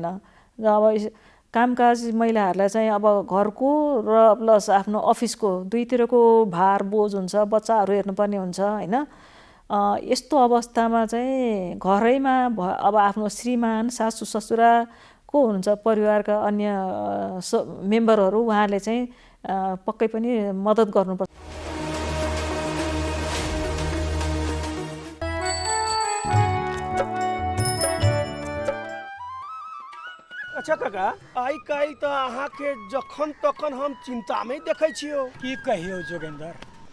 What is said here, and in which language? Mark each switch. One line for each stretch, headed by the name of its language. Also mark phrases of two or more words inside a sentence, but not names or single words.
Nepali: र अब कामकाज महिलाहरूलाई चाहिँ अब घरको र प्लस आफ्नो अफिसको दुईतिरको भार बोझ हुन्छ, बच्चाहरू हेर्नुपर्ने हुन्छ, होइन। यस्तो अवस्थामा चाहिँ घरैमा अब आफ्नो श्रीमान सासू ससुरा को हुनुहुन्छ परिवारका अन्य मेम्बरहरू, उहाँहरूले चाहिँ पक्कै पनि मद्दत गर्नुपर्छ।
Maithili: अच्छा काका, आइ काल्हि तऽ अहाँके जखन तखन हम चिंता में देखै छियो। की कहियो जोगेंद्र,